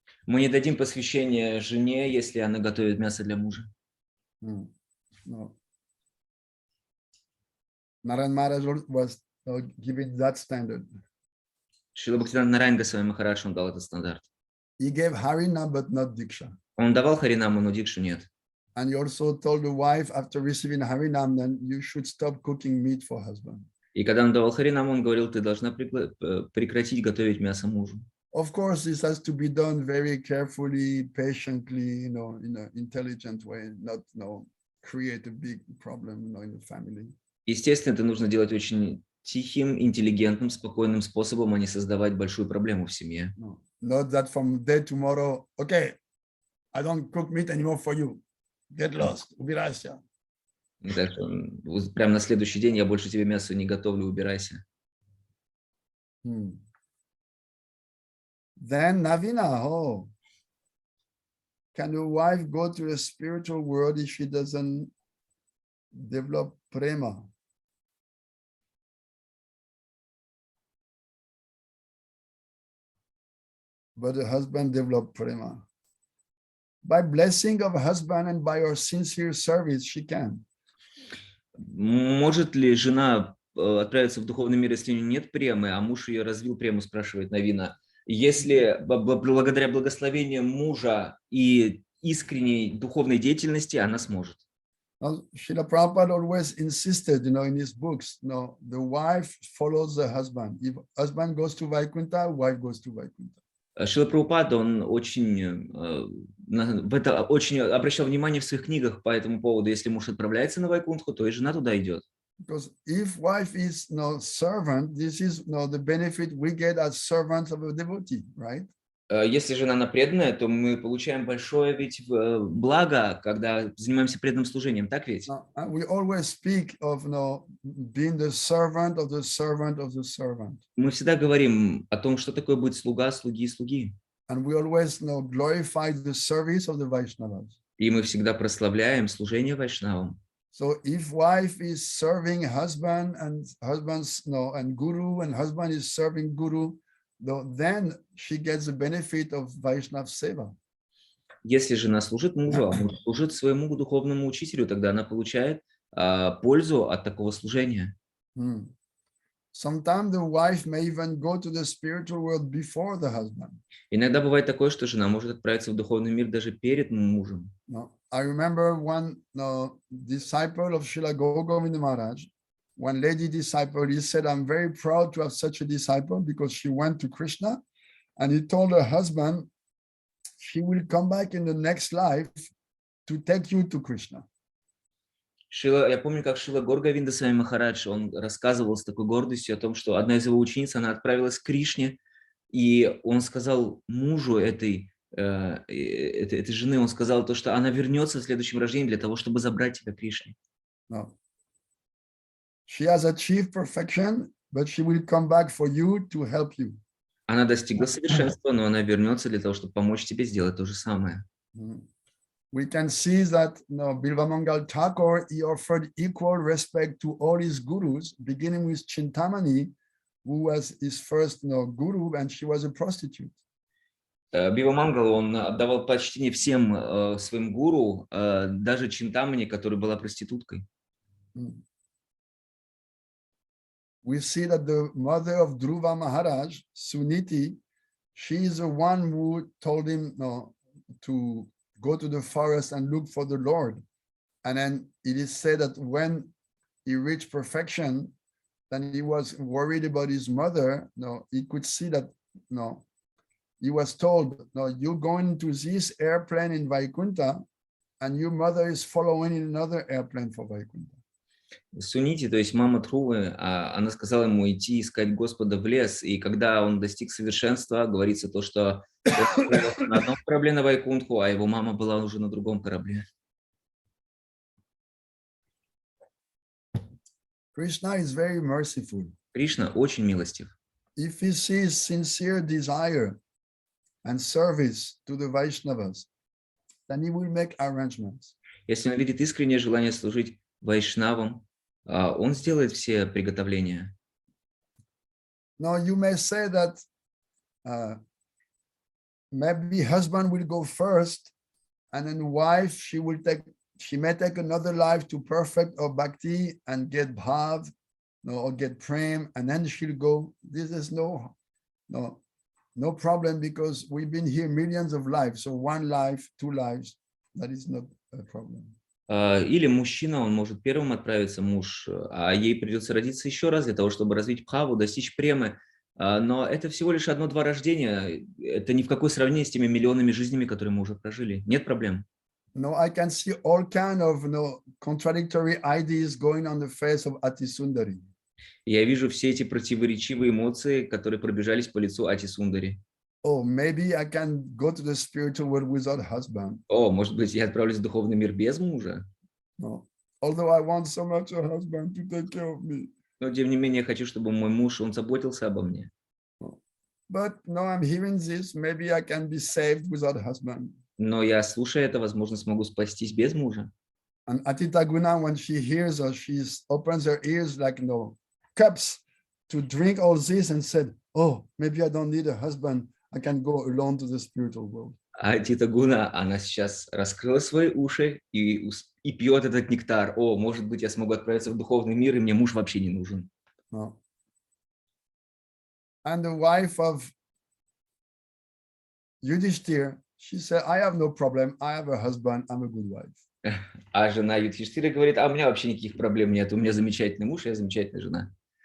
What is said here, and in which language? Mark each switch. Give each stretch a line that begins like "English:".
Russian: Мы не дадим посвящение жене, если она готовит мясо для мужа.
English: No. Narayana Maharaj was giving that standard.
Russian: Шрила Бхактиведантай Госвами Махарадж, он дал этот стандарт.
English: He gave Harinam but not Diksha.
Russian: Он давал Харинаму, но Дикшу нет.
English: And he also told the wife after receiving Harinam, then you should stop cooking meat for husband.
Russian: И когда он давал Харинаму, он говорил, ты должна прекратить готовить мясо мужу.
English: Of course, this has to be done very carefully, patiently, in an intelligent way, not create a big problem, in the family.
Russian: Естественно, это нужно делать очень тихим, интеллигентным, спокойным способом, а не создавать большую проблему в семье.
English: No, not that from day tomorrow, okay, I don't cook meat anymore for you. Get lost,
Russian: убирайся. Так что прямо на следующий день я больше тебе мясо не готовлю, убирайся.
English: Then Navina, can a wife go to the spiritual world if she doesn't develop prema? But the husband developed prema. By blessing of husband and by her sincere service, she can.
Russian: Может ли жена отправиться в духовный мир, если у нее нет премы, а муж ее развил прему, спрашивает Навина. Если благодаря благословению мужа и искренней духовной деятельности она сможет.
English: Srila Prabhupada always insisted, in his books, the wife follows the husband. If husband goes to Vaikuntha, wife goes to Vaikuntha.
Russian: Шрила Прабхупада, он очень, в это очень обращал внимание в своих книгах по этому поводу. Если муж отправляется на Вайкунтху, то и жена туда идет.
English: Because if wife is no servant, this is no the benefit we get as servants of a devotee, right?
Russian: Если жена она преданная, то мы получаем большое ведь благо, когда занимаемся преданным служением, так ведь?
English: We always speak of being the servant of the servant of the servant.
Russian: Мы всегда говорим о том, что такое быть слуга, слуги, слуги.
English: And we always glorify the service of the Vaishnavas.
Russian: И мы всегда прославляем служение вайшнавам.
English: So if wife is serving husband and husband's and guru and husband is serving guru, then she gets the benefit of Vaishnav seva.
Russian: Если жена служит мужу, а муж служит своему духовному учителю, тогда она получает пользу от такого служения.
English: Sometimes the wife may even go to the spiritual world before the husband.
Russian: Иногда бывает такое, что жена может отправиться в духовный мир даже перед мужем.
English: I remember one disciple of Srila Govinda Maharaj, one lady disciple, he said, I'm very proud to have such a disciple because she went to Krishna and he told her husband, she will come back in the next life to take you to Krishna.
Russian: Я помню, как Шрила Говинда Махарадж, он рассказывал с такой гордостью о том, что одна из его учениц, она отправилась к Кришне, и он сказал мужу этой жены, он сказал то, что она вернется в следующем рождении для того, чтобы забрать тебя к Кришне.
English: No. She has achieved perfection, but she will come back for you to help you.
Russian: Она достигла совершенства, но она вернется для того, чтобы помочь тебе сделать то же самое.
English: We can see that Bilvamangal Thakur, he offered equal respect to all his gurus, beginning with Chintamani, who was his first guru, and she was a prostitute.
Russian: Бивамангал, он отдавал почтение всем своим гуру, даже Чинтамани, которая была проституткой.
English: We see that the mother of Dhruva Maharaj, Suniti, she is the one who told him to go to the forest and look for the Lord. And then it is said that when he reached perfection, then he was worried about his mother. He could see that, he was told, you're going to this airplane in Vaikuntha and your mother is following in another airplane for Vaikuntha.
Russian: Сунити, то есть мама Трувы, она сказала ему идти искать Господа в лес, и когда он достиг совершенства, говорится то, что он на одном корабле на Вайкунтху, а его мама была уже на другом корабле.
English: Krishna is very merciful.
Russian: Кришна очень милостив.
English: If he sees sincere desire and service to the Vaishnavas, then he will make arrangements.
Russian: Если он видит искреннее желание служить вайшнавам, он сделает все приготовления.
English: Now you may say that maybe husband will go first, and then wife she may take another life to perfect her bhakti and get bhav, or get prem, and then she'll go. This is no problem because we've been here millions of lives. So one life, two lives, that is not a problem.
Russian: Или мужчина, он может первым отправиться, муж, а ей придется родиться еще раз для того, чтобы развить бхаву, достичь премы. Но это всего лишь одно-два рождения. Это ни в какое сравнение с теми миллионами жизнями, которые мы уже прожили. Нет проблем.
English: No, I can see all kind of contradictory ideas going on the face of Atisundari.
Russian: Я вижу все эти противоречивые эмоции, которые пробежались по лицу Атисундари.
English: Oh, maybe I can go to the spiritual world without husband.
Russian: О, может быть, я отправлюсь в духовный мир без мужа?
English: No. Although I want so much a husband to take care of me.
Russian: Но, тем не менее, я хочу, чтобы мой муж, он заботился обо мне.
English: But no, I'm hearing this. Maybe I can be saved without husband.
Russian: Но я, слушая это, возможно, смогу спастись без мужа.
English: And Atita Guna, when she hears us, she opens her ears like cups to drink all this and said, oh, maybe I don't need a husband. I can go alone to the spiritual world.
Russian: А Тита Гуна, она сейчас раскрыла свои уши и пьет этот нектар. О, может быть, я смогу отправиться в духовный мир, и мне муж вообще не нужен.
English: No. And the wife of Yudhishthira, she said, I have no problem. I have a husband. I'm a good wife.
Russian: А жена Юдхиштхира говорит, а у меня вообще никаких проблем нет. У меня замечательный муж, я замечательная жена.